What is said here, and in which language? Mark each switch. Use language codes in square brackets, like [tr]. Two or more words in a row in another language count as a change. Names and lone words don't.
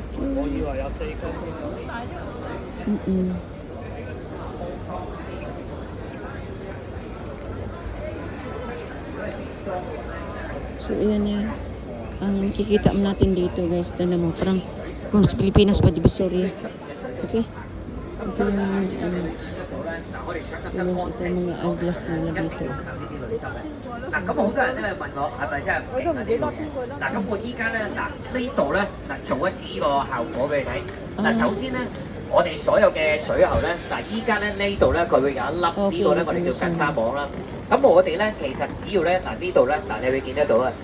[tl] Okay. So, yan yan. Ang kikita natin dito guys. Tanda mo, parang kung sa Pilipinas pa, Divisoria. Okay? Ito yung ito yung mga eyeglass nila dito. [yue] 嗱，咁好多人咧問我係咪真係平啊呢度嘢？嗱，咁我依家咧呢度咧做一次呢個效果俾你睇。嗱，首先咧，我哋所有嘅水喉咧，依家咧呢度咧佢會有一粒呢個咧，我哋叫格沙網啦。咁我哋咧其實只要咧呢度咧你會見得到啊。